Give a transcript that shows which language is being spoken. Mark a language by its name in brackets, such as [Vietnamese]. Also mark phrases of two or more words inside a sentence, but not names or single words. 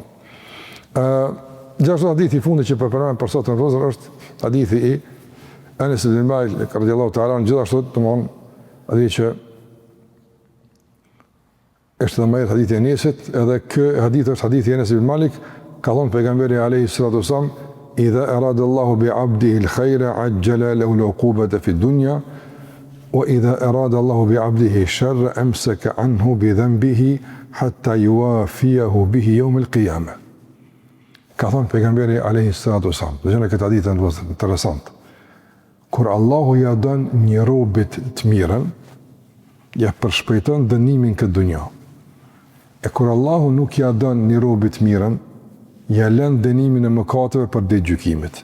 [Albanian] Gjashtu hadithi i fundi që përpërmen për sotën rëzër është hadithi i Enes ibn Malik [Arabic] رضي الله تعالى عنه, [Albanian] gjithashtu hadithi që është dhe me hadithi e Enesit, edhe kë hadith është hadithi Enes ibn Malik, ka thonë pejgamberi [Arabic] عليه الصلاة والسلام إذا أراد الله بعبده الخير عجل له العقوبة في الدنيا وإذا أراد الله بعبده الشر أمسك عنه بذنبه حتى يوافيه به يوم القيامة. [Albanian] Ka thonë pejgamberi [Arabic] عليه الصلاة والسلام, [Albanian] dhe gjëna këtë hadith është interesant. Kur Allahu ja don një robit të mirën, ja përshpejton dënimin këtë dunja. E kur Allahu nuk ja don një robit të mirën, ja lën dënimin e mëkateve për ditë gjykimit.